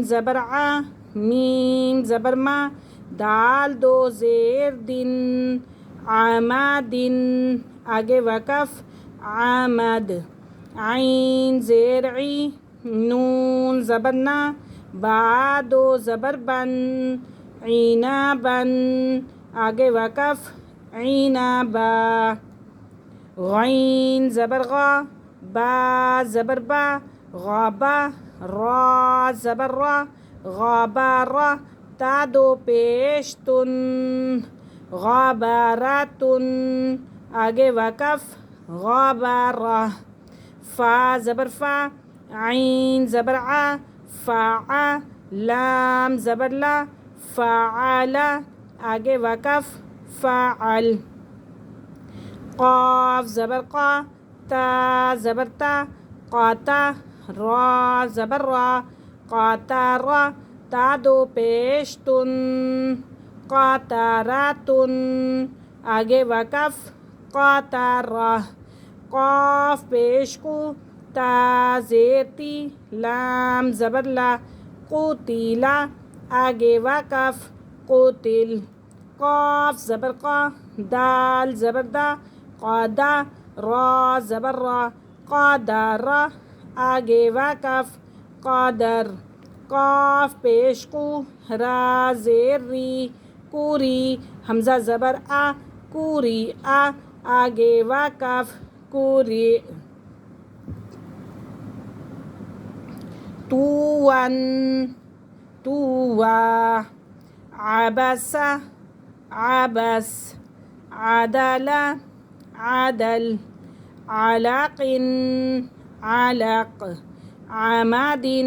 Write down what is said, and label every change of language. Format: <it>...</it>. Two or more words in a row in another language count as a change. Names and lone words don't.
<ur>زبر آ، میم زبر ما، دال دو زیر دن، عمدن، آگے وقف عمد، عین زیر عی، نون زبر نا، با دو زبر بن، عنبن، آگے وقف عنبا، غین زبر غا، با زبر با، غابا، را زبر را، غابارا، تا دو پیش تن، غابارتن، آگے وقف غابارہ، فا زبر فا، عین زبر آ، فا، لام زبر لا، فعلا، آگے وقف فعل، قاف زبر قا، تا زبر تا، قاتا، را زبر را، قاتارا، تا دو پیش تن، قاتاراتن، آگے وقف قاتارہ، قاف پیش کو، تا زیر تی، لام زبر لا، قتیلا، آگے وقف قتل، قاف زبر قا، دال زبر دا، قادا، را زبر را، قادرا، آگے وقف قادر، قاف پیش کو، را زیر ری، کوری، حمزہ زبر آ، کوری آ، آگے وقف کوری،</ur> <ar>توون، توا، عبسا، عبس، عدل، عدل، علق، علق، عمد،</ar>